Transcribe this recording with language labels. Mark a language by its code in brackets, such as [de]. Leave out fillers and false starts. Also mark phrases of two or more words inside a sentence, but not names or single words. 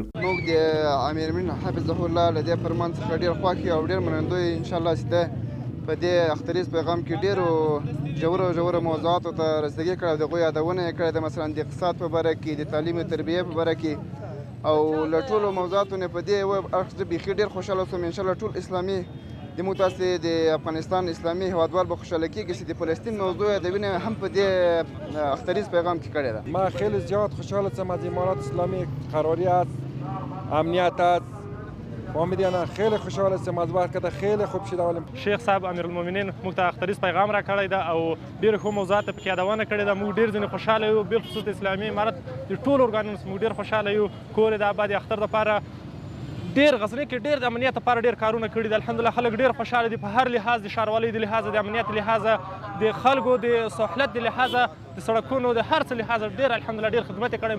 [ps] موږ د امیر المؤمنین [ar] حفظه الله [ps] له دې فرمان څخه ډېر خوښ یو او ډېر منندوی انشاءالله چې ده په دې اختریز پیغام کې ډېرو ژورو موضوعاتو ته رسیدګي کړې او د هغوی یادونه یې کړې ده، مثلا د اقتصاد په باره کې، د تعلیم او تربیې په باره کې او له ټولو موضوعاتو نه په دې اړخ زه بیخي ډېر خوشحاله شوم. انشاءالله ټول اسلامي د متاسې د افغانستان اسلامي هیوادوال به خوشحاله کېږي چې د فلسطین موضوع د وینې هم په دې اختریز پیغام کې کړې ده. [fa] ما خیلی زیاد خوشحال هستم از امارات اسلامی قراری است، امنیت است. امیدوارم خیلی خوشحال هستم از وقت که خیلی خوب شده. [ps] شیخ صاحب امیرالمؤمنین موږ ته اختریز پیغام را کړی ده او ډېر ښه موضوعات پکې یادونه کړې ده. موږ ډېر ځینې خوشحاله یو، بالخصوص د اسلامي امارت د ټولو ارګانونو څخه موږ ډېر خوشحاله یو. کور یې د اباد اختر دپاره ډېر غزني کې ډېر د امنیت لپاره ډېر کارونه کړي دي. الحمدلله خلک ډېر خوشحاله دي په هر لحاظ، د ښاروالۍ د لحاظه، د امنیت لحاظه، د خلکو د سهولت د لحاظه، د سړکونو د هر څه لحاظه ډېر الحمدلله ډېر خدمت یې کړی.